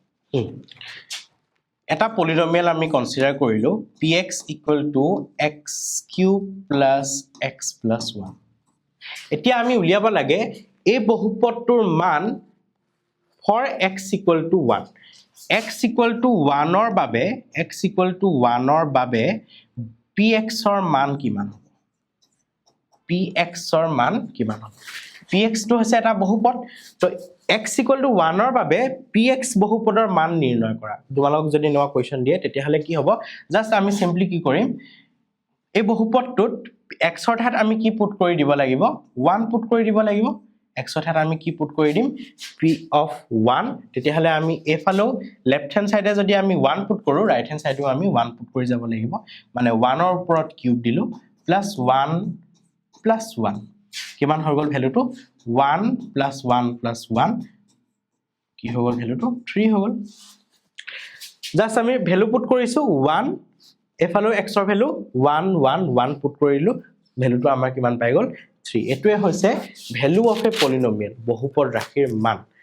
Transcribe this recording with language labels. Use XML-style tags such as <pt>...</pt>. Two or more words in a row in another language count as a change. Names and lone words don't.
<as>এটা পলিনমিয়াল আমি কনসিডাৰ কৰিলো</as> <en>px = x cube plus x plus 1</en> <as>এতিয়া আমি উলিয়াব লাগে এই বহুপদটোৰ মান</as> <en>for x = 1</en> <as>x = 1 ৰ বাবে x = 1 ৰ বাবে px ৰ মান কিমান হ'ব px ৰ মান কিমান হ'ব px টো হৈছে এটা বহুপদ তো x = 1 ৰ বাবে px বহুপদৰ মান নিৰ্ণয় কৰা তোমালোক যদি নোৱা কোৱেশ্চন দিয়ে তেতিয়া হলে কি হ'ব জাস্ট আমি সিম্পলি কি কৰিম এই বহুপদটোত x ৰ ঠাইত আমি কি পুট কৰি দিব লাগিব 1 পুট কৰি দিব লাগিব x ৰ ঠাইত আমি কি পুট কৰি দিম</as> <en>p of 1</en> <as>তেতিয়া হলে আমি এফালো</as> <en>left hand sideএ</en> <as>যদি আমি 1 পুট কৰো</as> <en>right hand sideএও</en> <as>আমি 1 পুট কৰি যাব লাগিব মানে 1 ৰ ওপৰত কিউব দিলো</as> <en>plus 1 plus 1</en> <as>কিমান হৈ গল ভ্যালুটো</as> <en>1 plus 1 plus 1</en> <as>কি হৈ গল ভ্যালুটো 3 হৈ গল জাস্ট আমি</as> <en>value put</en> <as>কৰিছো 1 এফালো x ৰ ভ্যালু 1 1 1 পুট কৰিলো ভ্যালুটো আমাৰ কিমান পাই গল 3 এটোৱে হৈছে</as> <en>value of a polynomial</en> <as>বহুপদ ৰাশিৰ মান</as>